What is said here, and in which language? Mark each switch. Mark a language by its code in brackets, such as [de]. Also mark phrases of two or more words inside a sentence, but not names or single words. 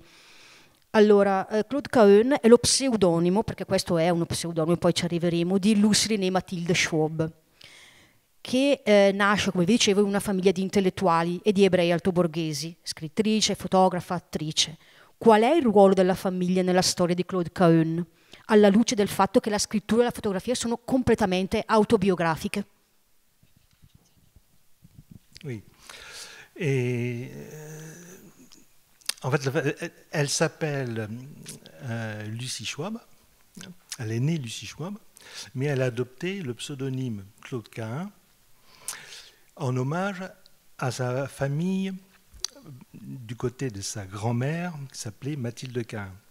[it] Allora, Claude Cahun è lo pseudonimo, perché questo è uno pseudonimo, poi ci arriveremo, di Lucy Renée Mathilde Schwab, che nasce, come vi dicevo, in una famiglia di intellettuali e di ebrei altoborghesi, scrittrice, fotografa, attrice. Qual è il ruolo della famiglia nella storia di Claude Cahun, alla luce del fatto che la scrittura e la fotografia sono completamente autobiografiche? [fr] Oui. Et en fait, elle s'appelle Lucie Schwab. Elle est née Lucie Schwab, mais elle a adopté le pseudonyme Claude Cahun en hommage à sa famille du côté de sa grand-mère qui s'appelait Mathilde Cahun.